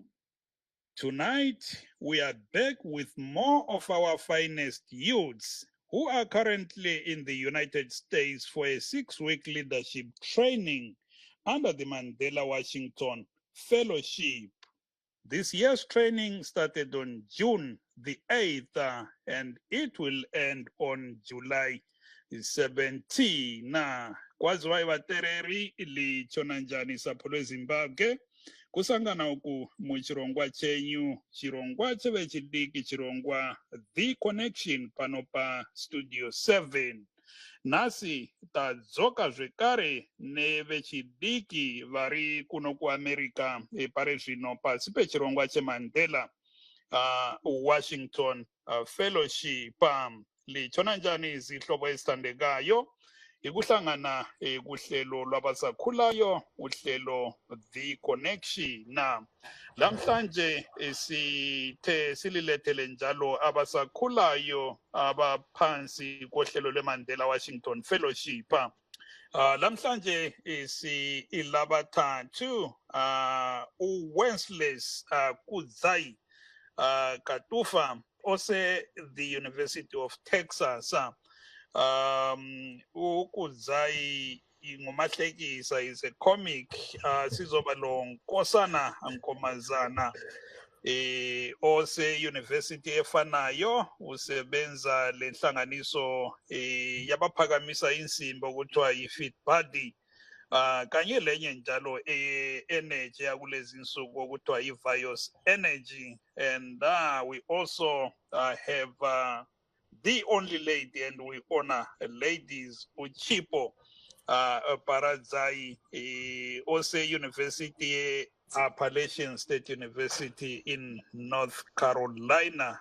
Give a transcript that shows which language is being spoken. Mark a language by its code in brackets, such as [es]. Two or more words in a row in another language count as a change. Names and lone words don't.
[en] Tonight, we are back with more of our finest youths who are currently in the United States for a 6-week leadership training under the Mandela Washington Fellowship. This year's training started on June the 8th and it will end on July 17th. [sn] Na kwaziwa vatereri [nd] lichona njani sapho lweZimbabwe [sn] kusangana uku muchirongwa chenyu, chirongwa chevechidiki, chirongwa The Connection pano pa Studio 7. Nasi tadzoka zvekare nevechidiki vari kuno kuAmerica pari zvino pasi pechirongwa cheMandela Washington Fellowship. [nd] Lichona njani zihlobo ezithandekayo ikuhlangana kuhlelo lwabasakhulayo, uhlelo The Connection. Na lamhlanje sithe sililethele njalo abasakhulayo abaphansi kohlelo lweMandela Washington Fellowship. Lamhlanje ilabathathu uWenceslas Kudzai Katufa ose the University of Texas. Ukudzai ngumahlekisa [en] is a comic. [nd] Sizoba lo Nkosana Nkomazana ose university efanayo usebenza lenhlanganiso yabaphakamisa insimbi okuthiwa yi-fit body kanye lenye njalo energy yakulezi insuku okuthiwa yi-Vios energy. [en] And we also have the only lady, and we honor ladies, [nd] Uchipo Paradzai, Ose University, Appalachian State University in North Carolina.